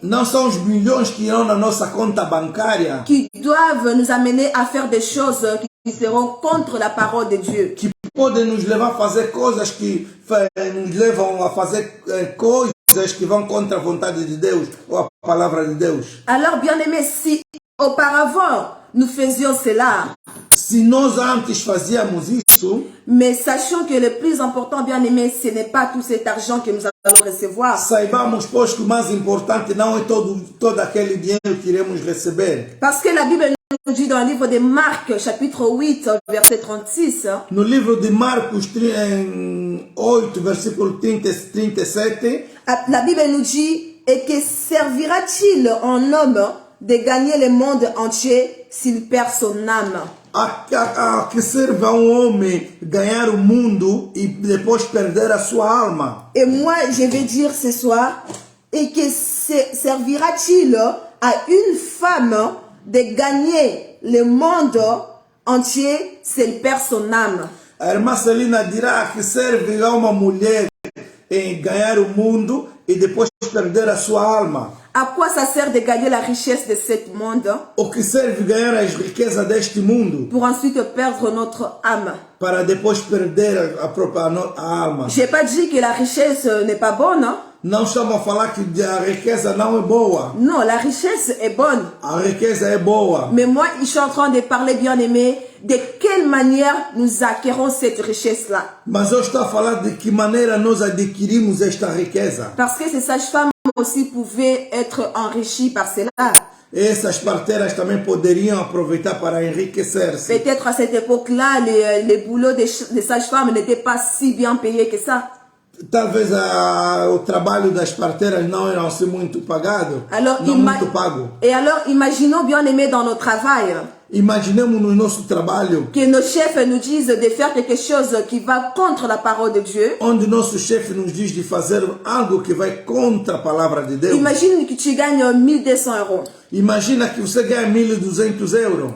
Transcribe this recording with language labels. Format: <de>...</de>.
<pt>Não são os milhões que irão na nossa conta bancária</pt> <fr>qui doivent nous amener à faire des choses qui seront contre la parole de Dieu.</fr> <pt>que podem nos levar a fazer coisas que nos levam a fazer coisas que vão contra a vontade de Deus ou a palavra de Deus.</pt> <fr>Alors, bien-aimé, si auparavant nous faisions cela,</fr> <pt>Se nós antes fazíamos isso,</pt> <fr>mais sachons que le plus important, bien-aimé, ce n'est pas tout cet argent que nous allons recevoir.</fr> <pt>saibamos, pois, que o mais importante não é todo aquele dinheiro que iremos receber.</pt> <fr>Parce que la Bible nous dit dans le livre de Marc, chapitre 8, verset 36,</fr> <pt>No livro de Marcos 8, versículo 30 e 37,</pt> <fr>la Bible nous dit, et que servira-t-il en homme de gagner le monde entier s'il perd son âme?</fr> <pt>a que serve a homem ganhar o mundo e depois perder a sua alma.</pt> <fr>Et moi, je vais dire ce soir, et que servira-t-il à une femme de gagner le monde entier s'il perd son âme?</fr> <pt>A irmã Celina dirá que serve a uma mulher em ganhar o mundo e depois perder a sua alma.</pt> <fr>À quoi ça sert de gagner la richesse de ce monde</fr> <pt>O que serve ganhar as riquezas deste mundo</pt> <fr>pour ensuite perdre notre âme?</fr> <pt>para depois perder a própria alma.</pt> <fr>Je n'ai pas dit que la richesse n'est pas bonne. Hein?</fr> <pt>Não estamos a falar que a riqueza não é boa.</pt> <fr>Non, la richesse est bonne.</fr> <pt>A riqueza é boa.</pt> <fr>Mais moi, je suis en train de parler, bien aimé, de quelle manière nous acquérons cette richesse-là.</fr> <pt>Mas eu estou a falar de que maneira nós adquirimos esta riqueza.</pt> <fr>Parce que ces sages-femmes aussi pouvaient être enrichies par cela.</fr> <pt>Essas parteiras também poderiam aproveitar para enriquecer-se.</pt> <fr>Peut-être à cette époque-là, les boulots des sages-femmes n'étaient pas si bien payés que ça.</fr> <pt>Talvez o trabalho das parteiras não era assim muito pagado,</pt> <fr>Alors,</fr> <pt>não muito pago.</pt> <fr>Et alors, imaginons, bien aimé, dans notre travail,</fr> <pt>Imaginemos no nosso trabalho,</pt> <fr>que nos chefs nous disent de faire quelque chose qui va contre la parole de Dieu.</fr> <pt>onde nosso chefe nos diz de fazer algo que vai contra a palavra de Deus.</pt> <fr>Imagine que tu gagnes 1200 €.</fr> <pt>Imagina que você ganha 1.200 euros</pt>